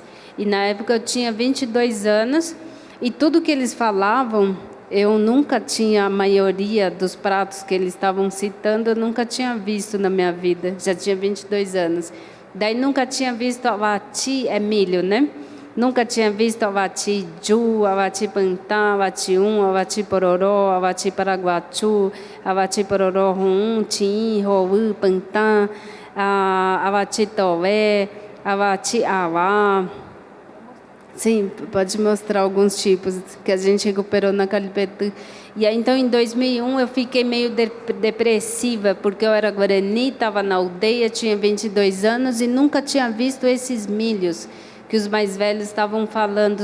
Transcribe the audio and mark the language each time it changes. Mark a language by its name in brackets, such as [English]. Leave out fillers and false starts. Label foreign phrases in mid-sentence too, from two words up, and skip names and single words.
[Portuguese] E na época eu tinha 22 anos, e tudo que eles falavam, eu nunca tinha, a maioria dos pratos que eles estavam citando, eu nunca tinha visto na minha vida, já tinha 22 anos. Daí nunca tinha visto avati, é milho, né? Nunca tinha visto [Guarani] avati ju, avati pantã, avati avati pororó, avati paraguaçu, avati pororó rum, tim, roú, pantã, avati toé, avati awá. [Portuguese] Sim, pode mostrar alguns tipos que a gente recuperou na Calipetã. E aí, então, em 2001, eu fiquei meio depressiva, porque eu era Guarani, estava na aldeia, tinha 22 anos e nunca tinha visto esses milhos que os mais velhos estavam falando.